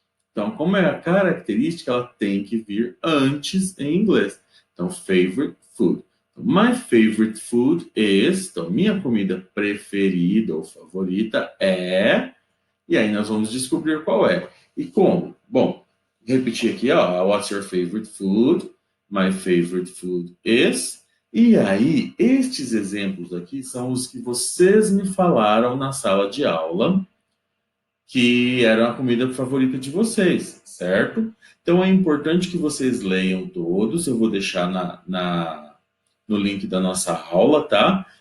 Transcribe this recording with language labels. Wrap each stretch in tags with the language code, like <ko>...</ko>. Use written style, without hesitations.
<pt>Então, como é a característica, ela tem que vir antes em inglês. Então, favorite food.</pt> <en>My favorite food is,</en> <pt>então, minha comida preferida ou favorita é, e aí nós vamos descobrir qual é. E como? Bom, repetir aqui, ó,</pt> <en>what's your favorite food? My favorite food is,</en> <pt>e aí, estes exemplos aqui são os que vocês me falaram na sala de aula, que era a comida favorita de vocês, certo? Então é importante que vocês leiam todos, eu vou deixar no link da nossa aula, tá?</pt>